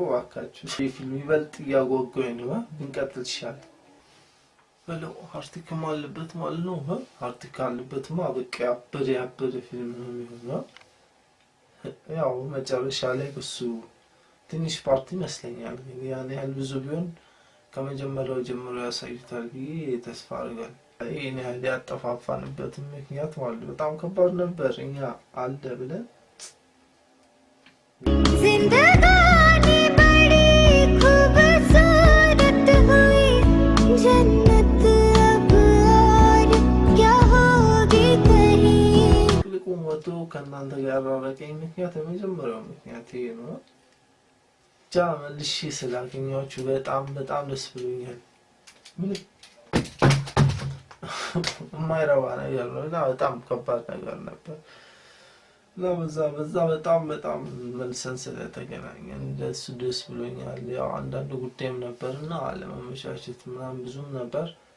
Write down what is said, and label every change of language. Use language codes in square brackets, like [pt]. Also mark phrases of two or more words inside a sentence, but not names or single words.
[am] እባካችሁ ይሄ ፊልም ይበልጥ እያጓጓኝ ነው። ብንቀጥል ይሻላል። በለው አርቲክል አለበት ማለት ነው። አርቲክል አለበትማ በቃ ያበደ ፊልም ነው የሚሆነው። ያው መጨረሻ ላይ እሱ ትንሽ ፓርቲ ይመስለኛል። ግን ያን ያህል ብዙ ቢሆን ከመጀመሪያው ጀምሮ ያሳዩታል ብዬ ተስፋ አድርጋለሁ። ይሄን ያህል ያጠፋፋንበት ምክንያት ማለት በጣም ከባድ ነበር። እኛ አለ ብለን [hi] ज़िंदगानी बड़ी खूबसूरत हुई जन्नत अब और क्या होगी कहीं [am] ልቁም ወጥቶ ከእናንተ ጋር ያራራቀኝ ምክንያት የመጀመሪያው ምክንያት ይሄ ነው። ብቻ መልሼ ስላገኘኋችሁ በጣም ደስ ብሎኛል። ምን የማይረባ ነገር ነው እና በጣም ከባድ ነገር ነበር። በዛ በጣም መልሰን ስለተገናኘን ደስ ብሎኛል። ያው አንዳንድ ጉዳይም ነበርና አለመመቻቸት ምናምን ብዙም ነበር።